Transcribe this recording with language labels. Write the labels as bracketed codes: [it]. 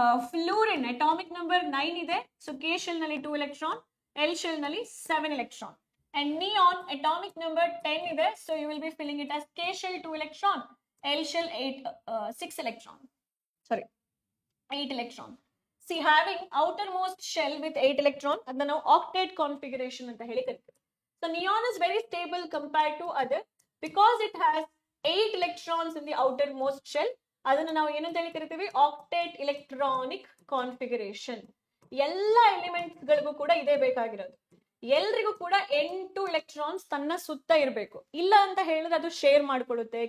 [kn] Fluorine atomic number 9 ಇದೆ, so K shell ನಲ್ಲಿ 2 electron, L shell ನಲ್ಲಿ 7 electron. [en] And neon atomic number 10 ಇದೆ, so you will be filling it as K shell 2 electron, L shell 6 electron. Sorry, 8 electron. See, having outermost shell with 8 electron, adna ನಾವು octet configuration ಅಂತ ಹೇಳಿ ಕರಿತೀವಿ. So neon is very stable compared to other because it has 8 electrons in the outermost shell. [kn] ಅದನ್ನ ನಾವು ಏನಂತ ಹೇಳಿ ಕರಿತೀವಿ? octet electronic configuration. ಎಲ್ಲ ಎಲಿಮೆಂಟ್ಸ್ ಗಳಿಗೂ ಕೂಡ ಇದೇ ಬೇಕಾಗಿರೋದು. ಎಲ್ರಿಗೂ ಕೂಡ 8 ಎಲೆಕ್ಟ್ರಾನ್ಸ್ ತನ್ನ ಸುತ್ತ ಇರಬೇಕು. ಇಲ್ಲ ಅಂತ ಹೇಳಿದ್ರೆ ಅದು ಶೇರ್ ಮಾಡ್ಕೊಳ್ಳುತ್ತೆ.